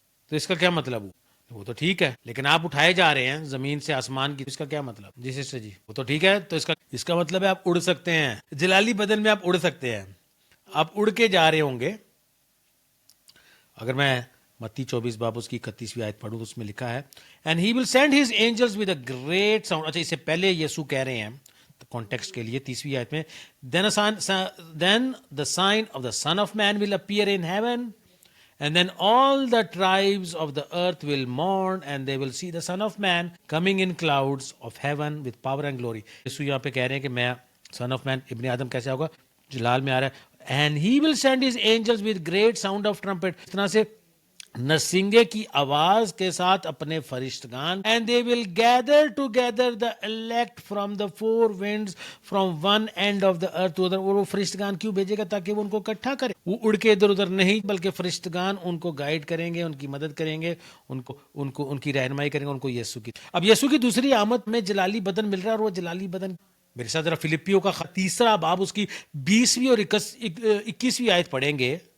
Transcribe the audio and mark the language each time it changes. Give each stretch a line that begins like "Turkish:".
Urdu: تو اس کا کیا مطلب ہو؟ وہ تو ٹھیک ہے, لیکن آپ اٹھائے جا رہے ہیں زمین سے آسمان کی, اس کا کیا مطلب؟ جی سسٹر جی, وہ تو ٹھیک ہے. تو اس کا مطلب ہے آپ اڑ سکتے ہیں, جلالی بدن میں آپ اڑ سکتے ہیں. آپ اڑ کے جا رہے ہوں گے. اگر میں متی 24 باب اس کی 31ویں آیت پڑھوں تو اس میں لکھا ہے
English: And he will send his angels with a great sound.
Urdu: اچھا, اس سے پہلے یسوع کہہ رہے ہیں کانٹیکسٹ کے لیے 30ویں آیت میں,
English: then the sign of the Son of Man will appear in heaven and then all the tribes of the earth will mourn and they will see the Son of Man coming in clouds of heaven with power and glory.
Urdu: یسوع یہاں پہ کہہ رہے ہیں کہ میں Son of Man, ابن آدم کیسے ہوگا؟ جلال میں آ رہا ہے.
English: and he will send his angels with great sound of trumpet.
Urdu: اس طرح سے نرسنگے کی آواز کے ساتھ اپنے فرشتگان,
English: and they will gather together the elect from the four winds from one end of the earth to other.
Urdu: اور وہ فرشتگان کیوں بھیجے گا؟ تاکہ وہ ان کو اکٹھا کرے. وہ اڑ کے ادھر ادھر نہیں, بلکہ فرشتگان ان کو گائیڈ کریں گے, ان کی مدد کریں گے, ان کی رہنمائی کریں گے, ان کو یسوع کی. اب یسوع کی دوسری آمد میں جلالی بدن مل رہا ہے, اور وہ جلالی بدن میرے ساتھ ذرا فلپیوں کا 3 باب اس کی 20ویں اور 21ویں آیت پڑھیں گے.